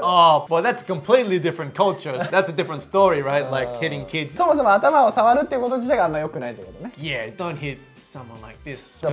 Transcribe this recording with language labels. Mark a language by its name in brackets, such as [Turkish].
[English] Oh, well, that's completely different culture. That's a different story, right? Like hitting kids. [Japanese] そもそも頭を触るっていうこと自体があんま良くないってことね。 [English] Yeah, don't hit someone like this.